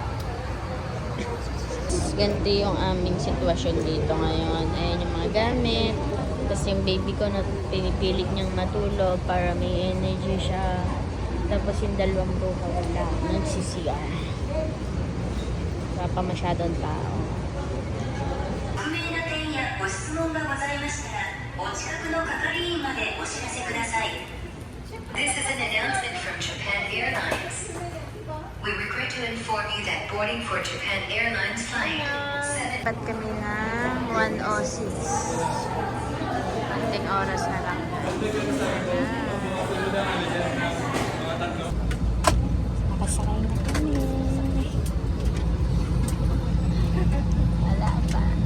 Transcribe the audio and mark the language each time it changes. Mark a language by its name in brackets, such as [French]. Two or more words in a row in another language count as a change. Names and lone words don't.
[Filipino] Ganito yung aming sitwasyon dito ngayon. Ayan yung mga gamit. Tapos yung baby ko na pinipilit niyang matulog para may energy siya. Tapos yung dalawang bruha wala. Nagsisiya. Wala pa masyadong tao. [Japanese] ご質問がございましたら、お近くの係員までお知らせください。 [English] This is an announcement from Japan Airlines. We regret to inform you that boarding for Japan Airlines flight 7... [Filipino] Dapat kami ng 1:06. Konting oras na lang. Nakasakay na kami. Wala pa.